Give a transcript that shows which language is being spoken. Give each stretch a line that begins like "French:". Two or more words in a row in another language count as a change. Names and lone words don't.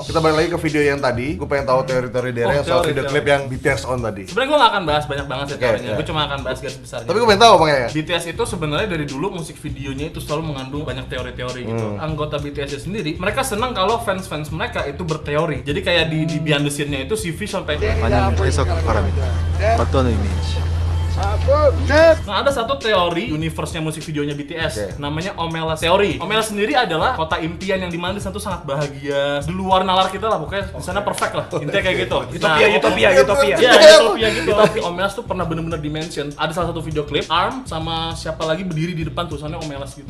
Indonesian: Kita balik lagi ke video yang tadi, gua pengen tahu teori-teori Dere soal teori, video teori. klip yang BTS on tadi. Sebenarnya gue nggak akan bahas banyak banget sih Oke, teorinya. iya. Gue cuma akan bahas garis besarnya. Tapi gua pengen tahu Bang ya. BTS itu sebenarnya dari dulu musik videonya itu selalu mengandung banyak teori-teori gitu. Anggota BTS sendiri, mereka senang kalau fans-fans mereka itu berteori. Jadi kayak di
English: behind the scene-
Indonesian: nya itu CV sampai
Korean: 만약 해석하라면 어떤 의미인지
Indonesian: Nah, ada satu teori universe-nya musik videonya BTS, namanya Omelas Theory. Omelas sendiri adalah kota impian yang dimana di sana tuh sangat bahagia, di luar nalar kita lah, pokoknya di sana perfect lah, intinya kayak gitu. Utopia. Ya, utopia gitu. Tapi Omelas tuh pernah bener-bener dimention. Ada salah satu video klip, ARM sama siapa lagi berdiri di depan tulisannya Omelas gitu.